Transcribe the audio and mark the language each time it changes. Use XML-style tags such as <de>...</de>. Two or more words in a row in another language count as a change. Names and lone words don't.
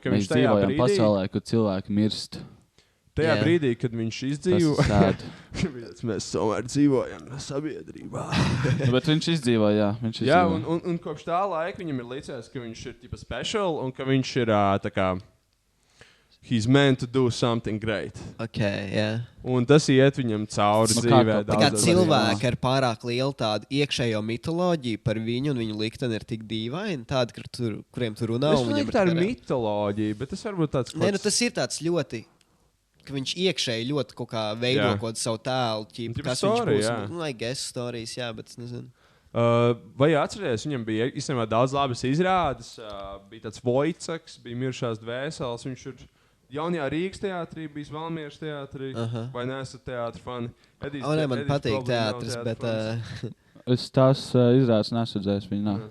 <lv>Mēs dzīvojam pasaulē, kur cilvēki mirst. Tajā brīdī, kad viņš izdzīvo, mēs tomēr dzīvojam sabiedrībā. Bet viņš izdzīvoja, jā. Jā, un kopš tā laika viņam ir līdzies, ka viņš ir tipa special un ka viņš ir tā kā</lv> <en>he's meant to do something great.</en> <lv>Un tas iet viņam cauri dzīvē. Tā kā cilvēki ar pārāk lielu tādu iekšējo mitoloģiju par viņu un viņu likteni ir tik dīvaini, tādi, kuriem tu runā. Es domāju, tā ir mitoloģija, bet tas varbūt tāds... Nē, tas ir tāds ļoti... ka viņš iekšēji ļoti kaut kā veido kaut savu tēlu, kas viņš būs.</lv> <en>I guess stories,</en> <lv>jā, bet es nezinu. Vai atceries, viņam bija īstenībā daudz labas izrādes, bija tāds Vojcaks, bija Miršās dvēseles, viņš ir jaunajā Rīgas teātrī, bijis Valmieras teātrī, vai neesat teātri fani? Man patīk teātris, bet... Es tās izrādes nesadzēju, viņi nav.</lv>